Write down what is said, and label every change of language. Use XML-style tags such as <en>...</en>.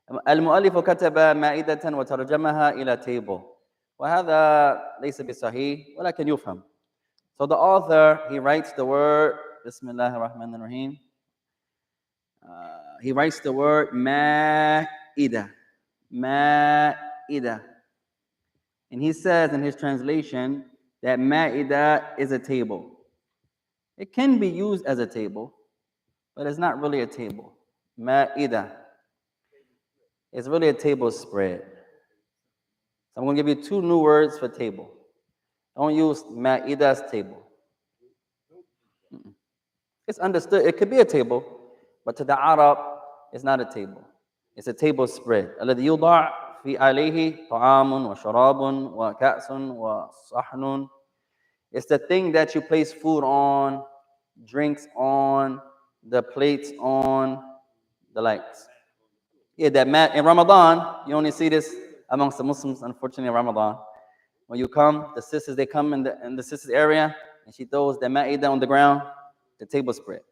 <ar>المؤلف كتب مائدة وترجمها إلى table. وهذا ليس بصحيح ولكن يفهم.</ar> <en>So the author, he writes the word</en> <ar>بسم الله الرحمن الرحيم.</ar> <en>He writes the word مائدة.</en> <ar>مائدة.</ar> <en>And he says in his translation that Ma'idah is a table. It can be used as a table, but it's not really a table. Ma'idah. It's really a table spread. So I'm going to give you two new words for table. Don't use Ma'idah's table. It's understood. It could be a table, but to the Arab, it's not a table. It's a table spread.</en> <ar>الذي يوضع في عليه طعام وشراب وكأس وصحن.</ar> <en>It's the thing that you place food on, drinks on, the plates on, the likes. Yeah, that mat in Ramadan, you only see this amongst the Muslims, unfortunately, in Ramadan. When you come, the sisters, they come in the sisters' area, and she throws the ma'idah on the ground, the table spread.</en>